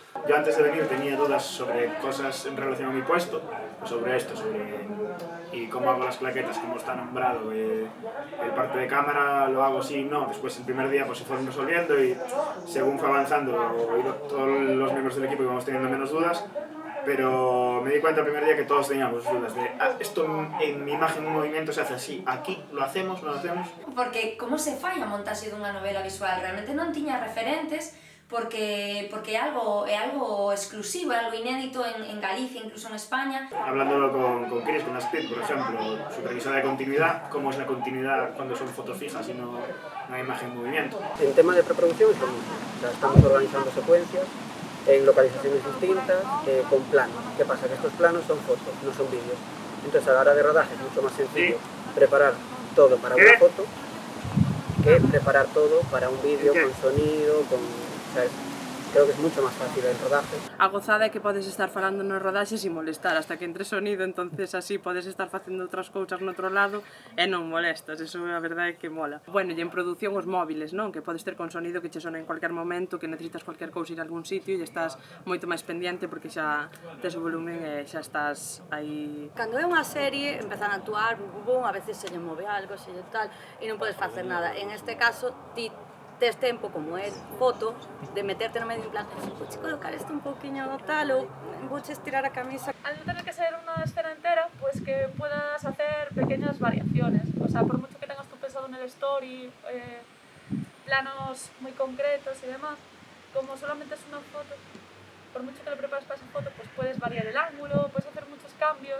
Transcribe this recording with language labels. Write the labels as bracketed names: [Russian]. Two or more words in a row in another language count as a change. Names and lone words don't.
[Spanish] Yo antes de venir tenía dudas sobre cosas en relación a mi puesto, sobre esto, y cómo hago las claquetas, cómo está nombrado, el parte de cámara lo hago sí, no, después el primer día pues se fueron resolviendo y según fue avanzando todos los miembros del equipo íbamos teniendo menos dudas, pero me di cuenta el primer día que todos teníamos dudas de esto en mi imagen en movimiento se hace así, aquí lo hacemos, no lo hacemos. [Galician] Porque como se fai a montaxe dunha novela visual? Realmente non tiña referentes porque é algo exclusivo, é algo inédito en Galicia, incluso en España. [Spanish] Hablándolo con Chris, con Aspid, por ejemplo, supervisora de continuidad, cómo es la continuidad cuando son fotos fijas y no hay imagen en movimiento. En tema de preproducción es lo mismo, o sea, estamos organizando secuencias en localizaciones distintas, con planos. ¿Qué pasa? Que estos planos son fotos, no son vídeos. Entonces a la hora de rodaje es mucho más sencillo preparar todo para una foto que preparar todo para un vídeo con sonido, ¿sabes? Creo que es mucho más fácil el rodaje. [Galician] A gozada é que podes estar falando nos rodaxes e molestar [Spanish] hasta que entre sonido, entonces [Galician] así podes estar facendo outras cousas no outro lado e non molestas, eso a verdade é que mola. Bueno, e en produción os móviles, non? Que podes ter con sonido que che sona en [Spanish] cualquier momento, [Galician] que necesitas cualquier cousa ir a algún sitio e estás moito máis pendiente porque xa tes o volumen e xa estás aí. Cando é unha serie, empezan a actuar, a veces se lle move algo, se lle tal, e non podes facer nada. En este caso, ti tes tempo, como é foto, de meterte no medio en plan vouche colocar isto un pouquiño tal ou vouche estirar a camisa. [Spanish] Al no tener que ser una escena entera, pues que puedas hacer pequeñas variaciones. O sea, por mucho que tengas tú pensado en el story, planos muy concretos y demás, como solamente es una foto, por mucho que lo prepares para esa foto, pues puedes variar el ángulo, puedes hacer muchos cambios.